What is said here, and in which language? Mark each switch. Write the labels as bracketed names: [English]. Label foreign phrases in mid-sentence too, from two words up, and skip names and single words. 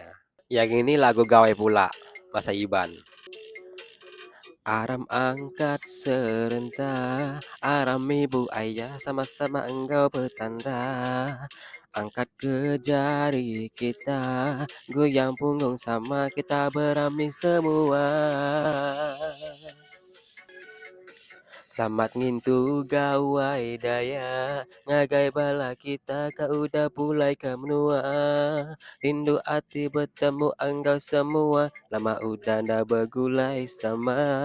[Malay] Yang ini lagu Gawai pula, bahasa Iban. [Iban] Aram angkat serentak, aram [Malay] ibu ayah sama-sama engkau petanda. Angkat ke jari kita, goyang punggung sama kita beramai semua. [Iban] Selamat ngintu gawai daya, ngagai bala kita kau udah pulai ke menua. [Malay] Rindu hati bertemu engkau semua, [Iban] lama udah ndak bergulai sama.